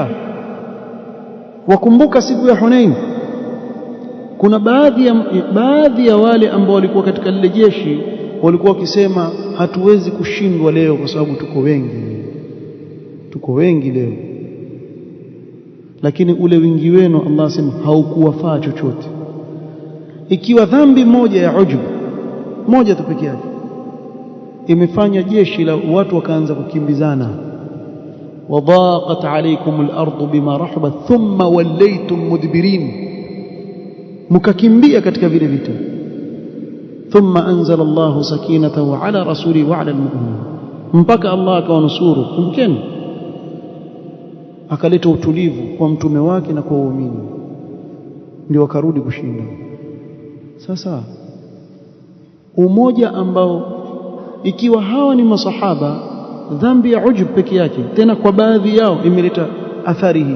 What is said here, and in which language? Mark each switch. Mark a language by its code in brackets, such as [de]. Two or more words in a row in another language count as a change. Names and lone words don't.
[sw] Wakumbuka siku ya Hunain, kuna baadhi ya wale ambao walikuwa katika lile jeshi walikuwa wakisema hatuwezi kushindwa leo kwa sababu tuko wengi leo. Lakini ule wingi wenu Allah asema haukuwafaa chochote. Ikiwa dhambi moja ya ujub moja tu pekee yake imefanya jeshi la watu wakaanza kukimbizana, [ar] وضاقت عليكم الأرض بما رحبت ثم وليتم مدبرين, [sw] مككمبيا katika vile vita. [ar] ثم أنزل الله سكينته على رسوله وعلى المؤمنين, [sw] mpaka Allah akawanusuru. Kumbukeni, akaleta utulivu kwa mtume wake na kwa waumini, ndio wakarudi kushinda. Sasa umoja ambao ikiwa hawa ni masahaba, dhambi ya ujub peke yake tena kwa baadhi yao imeleta athari hii.